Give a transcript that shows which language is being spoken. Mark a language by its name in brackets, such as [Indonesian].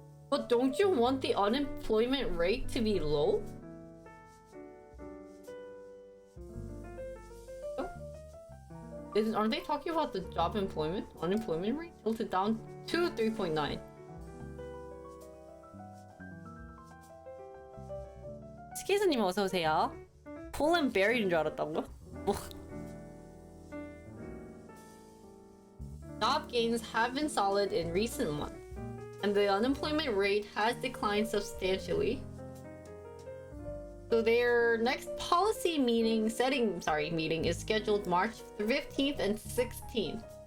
[English] But don't you want the unemployment rate to be low? Aren't they talking about the job unemployment rate tilted down to 3.9? [Korean] 스케이스님 어서 오세요. 폴은 베리인 줄 알았다고요? 뭐? [English] Job gains have been solid in recent months, and the unemployment rate has declined substantially. So their next policy meeting is scheduled March 15th and 16th.